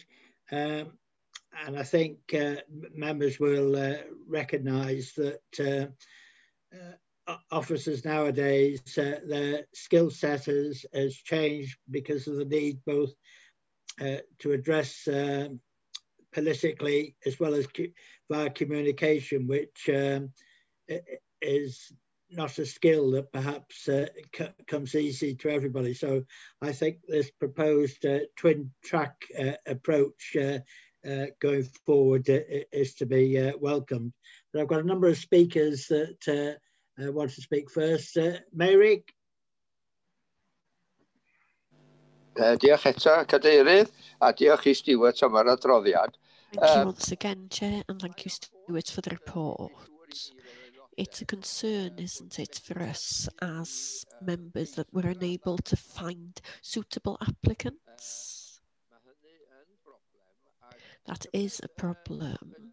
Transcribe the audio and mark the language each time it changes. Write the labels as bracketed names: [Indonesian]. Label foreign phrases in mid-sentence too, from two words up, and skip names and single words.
[English] And I think members will recognise that officers nowadays, their skill set has changed because of the need both to address politically as well as via communication, which is not a skill that perhaps comes easy to everybody. So I think this proposed twin track approach going forward is to be welcomed. But I've got a number of speakers that want to speak first. Mary? [Welsh] Diolch eto, Cadeirydd, a diolch I Stuart am yr adroddiad. [English] Thank you once again, Chair, and thank you, Stuart, for the report. It's a concern, isn't it, for us as members that we're unable to find suitable applicants? That is a problem.